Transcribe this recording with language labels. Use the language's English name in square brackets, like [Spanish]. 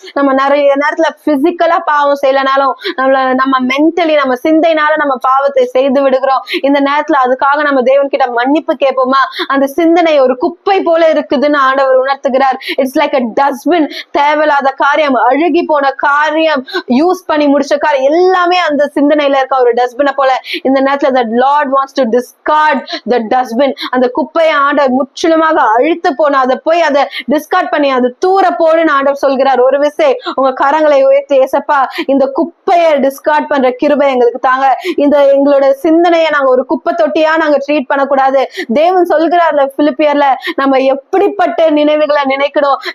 [Tamil] நம்ம நிறைய நேரத்துல பிசிக்கலா பாவம் செய்யலனாலும் நம்ம மென்டலி நம்ம சிந்தையினால நம்ம பாவத்தை செய்து விடுகிறோம். இந்த நேரத்துல அதுக்காக நம்ம தேவன் கிட்ட மன்னிப்பு கேட்போமா? அந்த சிந்தனை ஒரு குப்பை போல இருக்குதுன்னு ஆண்டவர் உணர்த்துகிறார். [English] It's like a dustbin. [Tamil] தேவையில்லாத காரியம், அழுகி போன காரியம், யூஸ் பண்ணி முடிச்ச காரியம் எல்லாமே அந்த சிந்தனையில இருக்க ஒரு டஸ்ட்பினை போல. இந்த நேரத்துல [English] the Lord wants to discard the dustbin. [Tamil] அந்த குப்பையை ஆண்டவர் முற்றிலுமாக அழுத்து போன அதை போய் அதை டிஸ்கார்ட் பண்ணி அது தூர போடுன்னு ஆண்டவர் சொல்கிறார். ஒரு விசை உங்க கரங்களை உயர்த்தி, ஏசப்பா, இந்த குப்பையை டிஸ்கார்ட் பண்ற கிருபை எங்களுக்கு தாங்க. இந்த எங்களோட சிந்தனையை நாங்க ஒரு குப்பை தொட்டியா நாங்க ட்ரீட் பண்ணக்கூடாது. தேவன் சொல்கிறார்ல பிலிப்பியர்ல, நம்ம எப்படிப்பட்ட நினைவுகளை நினைக்கணும்?